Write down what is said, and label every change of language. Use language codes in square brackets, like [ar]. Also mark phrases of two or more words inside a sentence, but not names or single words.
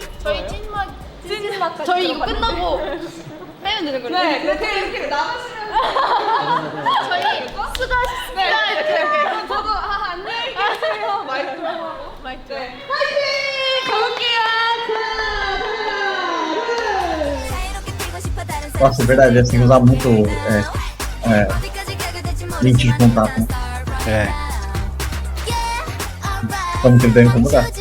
[ko] 저희 찐막 저희 이거 끝나고 빼면 되는 거죠? 네, 이렇게 나가시면 저희 수고하셨습니다. 네, 이렇게. 그럼 저도 안녕히 계세요. 마이크. 네. 화이팅! 가볼게요. [pt] Nossa, é verdade, assim, usar muito lente de contato, né? É. Como que ele deve incomodar.